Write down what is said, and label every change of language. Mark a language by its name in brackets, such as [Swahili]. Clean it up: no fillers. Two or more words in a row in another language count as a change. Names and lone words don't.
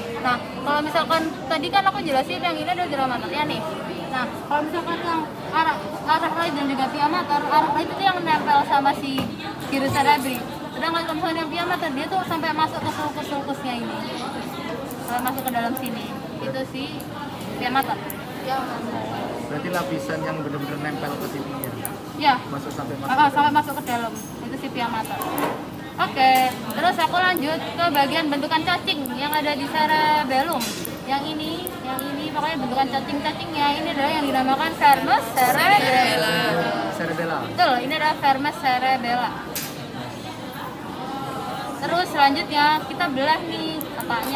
[Indonesian] Nah, kalau misalkan tadi kan aku jelasin yang ini adalah [Latin] dura maternya [Indonesian] nih. Nah, kalau misalkan yang arah right dan juga [Latin] pia mater, [Indonesian] arah right itu yang nempel sama si [Latin] gyrus cerebri. [Indonesian] Sedangkan kalau misalkan yang [Latin] pia mater [Indonesian] dia tuh sampai masuk ke sulcusnya ini. Masuk ke dalam sini. Itu si [Latin] pia mater. [Indonesian] Berarti lapisan yang benar-benar nempel ke sini ya? Ya. Masuk sampai masuk ke dalam. Itu si [Latin] pia mater. [Indonesian] Oke, terus aku lanjut ke bagian bentukan cacing yang ada di cerebellum. Yang ini pokoknya bentukan cacing-cacingnya ini adalah yang dinamakan [Latin] vermis cerebella. [Indonesian] Betul, ini adalah [Latin] vermis cerebella. [Indonesian] Terus selanjutnya kita belah nih otaknya.